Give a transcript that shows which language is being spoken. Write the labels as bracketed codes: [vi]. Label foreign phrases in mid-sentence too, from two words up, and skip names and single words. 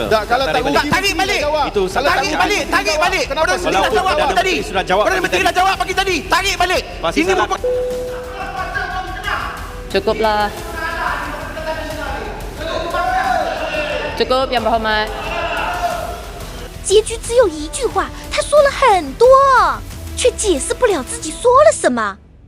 [ms] Tak, kalau tak tarik balik. Itu tarik balik. Perdana Menteri dah jawab pagi tadi. Perdana Menteri dah jawab pagi tadi. Tarik balik. Ini merupakan Cukuplah. Cukup Yang Berhormat. [zh] 结局只有一句话，他说了很多，却解释不了自己说了什么。